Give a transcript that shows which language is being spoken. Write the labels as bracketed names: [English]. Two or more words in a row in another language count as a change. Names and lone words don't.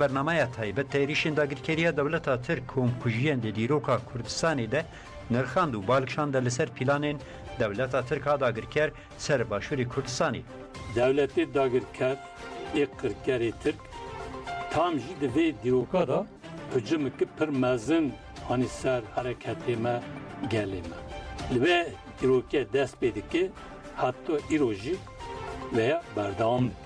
[Kurdish] بەرنامەیە تایبەت تێریشین داگیرکاریە دەوڵەتە ترک کۆمکوژیان دە دیرۆکا کوردستانی دە نرخاند و بالکشاندا لەسەر پیلانên دەوڵەتە ترکا داگیرکار سەر باشووری کوردستانی. دەوڵەتê dagirker ê qirkerê Tirk tam jî di vê dîroka da hicimeke pir mezin anî ser hereketê me gelê me. Li vê dîrokê dest pê dike hatta îro jî veya berdewam dike.